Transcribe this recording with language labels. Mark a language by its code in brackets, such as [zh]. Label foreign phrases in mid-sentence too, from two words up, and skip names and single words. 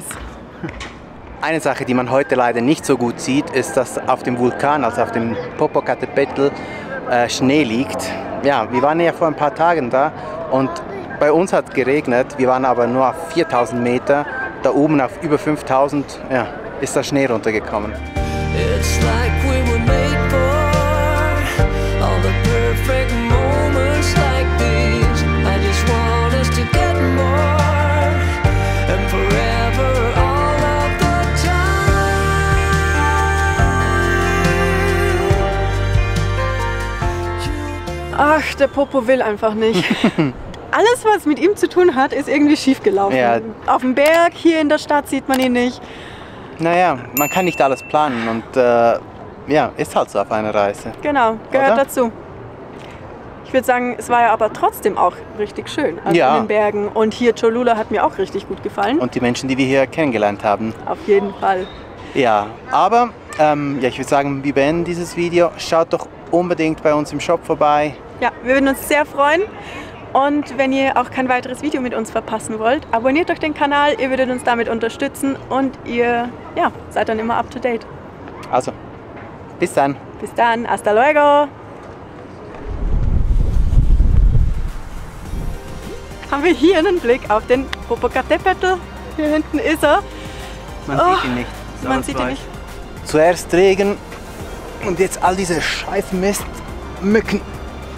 [de] Eine Sache, die man heute leider nicht so gut sieht, ist, dass auf dem Vulkan, also auf dem Popocatépetl, Schnee liegt. Ja, wir waren ja vor ein paar Tagen da und bei uns hat es geregnet. Wir waren aber nur auf 4000 Meter. Da oben auf über 5000 ja, ist der Schnee runtergekommen. [en] It's like we were made for all the perfect moments like these. I just want us to get more and forever all of the time. [de] Ach, der Popo will einfach nicht. Alles, was mit ihm zu tun hat, ist irgendwie schief gelaufen. Ja. Auf dem Berg, hier in der Stadt sieht man ihn nicht. Naja, man kann nicht alles planen und ja, ist halt so auf einer Reise. Genau, gehört Oder? dazu. Ich würde sagen, es war ja aber trotzdem auch richtig schön. Also Ja. in den Bergen. Und hier Cholula hat mir auch richtig gut gefallen. Und die Menschen, die wir hier kennengelernt haben. Auf jeden Fall. Ja, aber ja, ich würde sagen, wir beenden dieses Video. Schaut doch unbedingt bei uns im Shop vorbei. Ja, wir würden uns sehr freuen. Und wenn ihr auch kein weiteres Video mit uns verpassen wollt, abonniert doch den Kanal, ihr würdet uns damit unterstützen und ihr seid dann immer [en] up to date. [de] Also, bis dann. Bis dann, [es] hasta luego! [de] Haben wir hier einen Blick auf den Popocatépetl. Hier hinten ist er. Man Oh, sieht ihn nicht. Man sieht ihn nicht. Zuerst Regen und jetzt all diese scheiß Mist, Mücken.